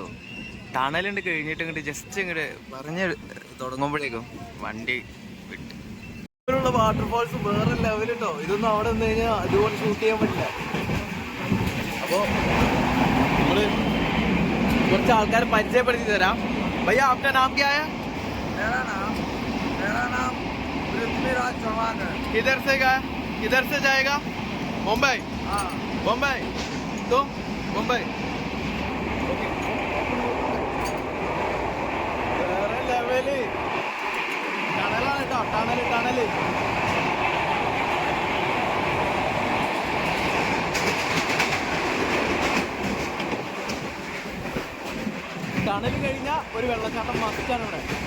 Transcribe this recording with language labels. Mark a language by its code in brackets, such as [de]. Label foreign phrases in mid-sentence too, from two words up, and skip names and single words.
[ml] ടണലുണ്ട് കഴിഞ്ഞിട്ട് ഇങ്ങോട്ട് ജസ്റ്റ് ഇങ്ങോട്ട് പറഞ്ഞ് തുടങ്ങുമ്പോഴേക്കും വണ്ടി വിട്ട്. ഇങ്ങനെയുള്ള വാട്ടർഫാൾസ് വേറെ ലെവൽ കേട്ടോ. ഇതൊന്നും അവിടെ നിന്ന് കഴിഞ്ഞാൽ അതുപോലെ ഷൂട്ട് ചെയ്യാൻ പറ്റില്ല. അപ്പോൾ നമ്മൾ കുറച്ച് ആൾക്കാരെ പരിചയപ്പെടുത്തി തരാം. ഭയ്യ, [hi] आपका नाम क्या है? मेरा नाम पृथ्वीराज चौहान है। किधर से जाएगा? मुंबई। हाँ, मुंबई तो मुंबई। [ml] വേറെ ലെവല് ടണലാണ് കേട്ടോ. ടണല് ടണൽ കഴിഞ്ഞാൽ ഒരു വെള്ളച്ചാട്ടം മസ്റ്റാണ് ഇവിടെ.